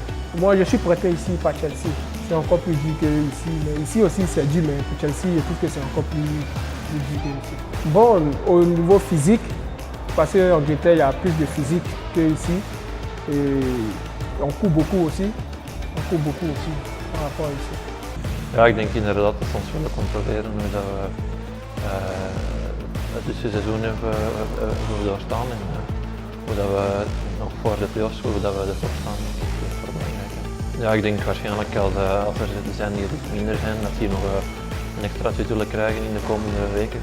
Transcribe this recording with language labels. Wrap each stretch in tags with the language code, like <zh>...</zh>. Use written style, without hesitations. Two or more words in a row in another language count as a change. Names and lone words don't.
<fr>Moi je suis prêté ici par Chelsea, c'est encore plus dur qu'ici, mais ici aussi c'est dur, mais pour Chelsea je trouve que c'est encore plus dur qu'ici. Bon, au niveau physique, parce qu'en Angleterre il y a plus de physique qu'ici et on court beaucoup aussi, par rapport à ici.</fr> <nl>Ja, ik denk inderdaad dat we ons willen controleren hoe dat we het seizoen hebben doorstaan en hoe dat we nog voor de play-offs, hoe dat we ervoor staan. Ja, ik denk waarschijnlijk als er zijn die iets minder zijn, dat die nog een extra tweet willen krijgen in de komende weken.</nl>